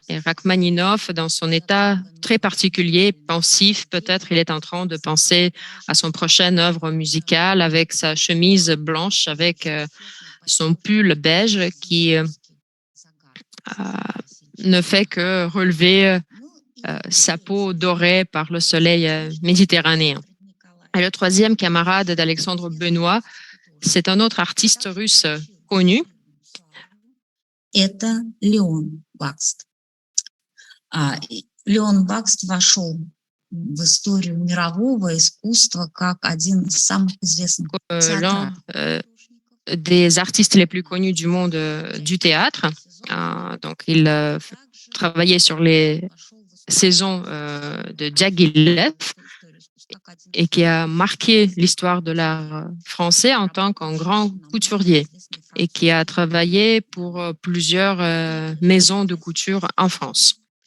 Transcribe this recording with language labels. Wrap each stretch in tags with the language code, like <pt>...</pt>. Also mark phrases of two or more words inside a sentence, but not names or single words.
<fr>Et Rachmaninov, dans son état très particulier, pensif, peut-être il est en train de penser à son prochaine œuvre musicale, avec sa chemise blanche, avec son pull beige qui ne fait que relever sa peau dorée par le soleil méditerranéen. Et le troisième camarade d'Alexandre Benoît, c'est un autre artiste russe connu.</fr> <ru>Это Леон Бакст. Леон Бакст вошел в историю мирового искусства как один из самых известных</ru> <fr>L'un des artistes les plus connus du monde du théâtre. Donc, il travaillait sur les saisons de Diaghilev et qui a marqué l'histoire de l'art français en tant qu'un grand couturier et qui a travaillé pour plusieurs maisons de couture en France.</fr>